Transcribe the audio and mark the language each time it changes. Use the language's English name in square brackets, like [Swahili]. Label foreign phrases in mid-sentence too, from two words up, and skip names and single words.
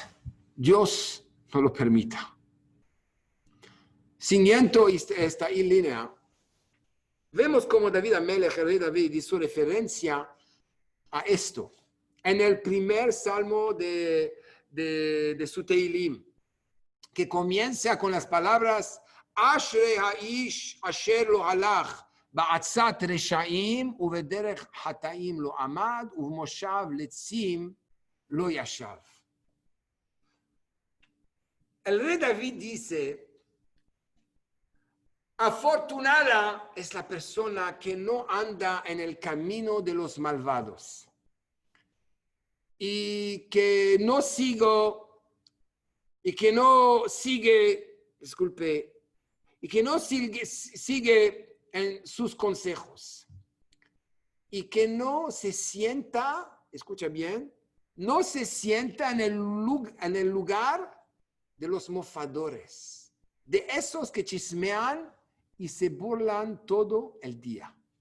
[Spanish] Dios no lo permita. Siguiendo esta línea, vemos como David Amelech, el rey David, hizo referencia a esto en el primer salmo de su Teilim, que comienza con las palabras [Hebrew] אשרי האיש אשר לא הלך בעצת רשעים ובדרך חטאים לא עמד ובמושב לצים לא ישב. [Spanish] El rey David dice: afortunada es la persona que no anda en el camino de los malvados y que no sigue, sigue en sus consejos y que no se sienta, escucha bien, no se sienta en el lugar de los mofadores, de esos que chismean y se burlan todo el día.